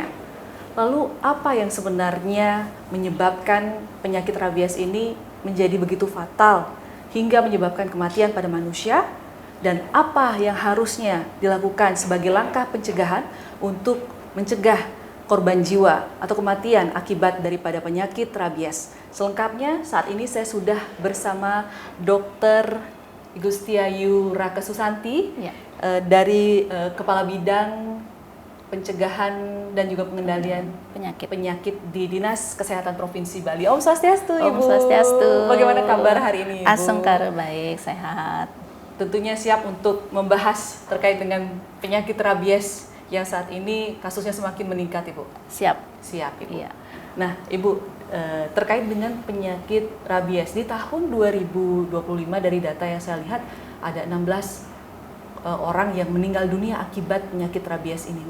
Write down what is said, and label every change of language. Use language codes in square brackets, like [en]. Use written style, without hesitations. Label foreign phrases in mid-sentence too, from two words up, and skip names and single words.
[id] Lalu apa yang sebenarnya menyebabkan penyakit rabies ini menjadi begitu fatal hingga menyebabkan kematian pada manusia, dan apa yang harusnya dilakukan sebagai langkah pencegahan untuk mencegah korban jiwa atau kematian akibat daripada penyakit rabies. Selengkapnya saat ini saya sudah bersama Dr. Igustiayu Raka Susanti dari Kepala Bidang Pencegahan dan juga Pengendalian penyakit di Dinas Kesehatan Provinsi Bali. [sa] Om Swastiastu, [id] Ibu. [sa] Om Swastiastu. [id] Bagaimana kabar hari ini, Ibu? Asengkara baik, sehat. Tentunya siap untuk membahas terkait dengan penyakit rabies yang saat ini kasusnya semakin meningkat, Ibu. Siap, Ibu. Iya. Nah, Ibu, terkait dengan penyakit rabies di tahun 2025 dari data yang saya lihat ada 16 orang yang meninggal dunia akibat penyakit rabies ini.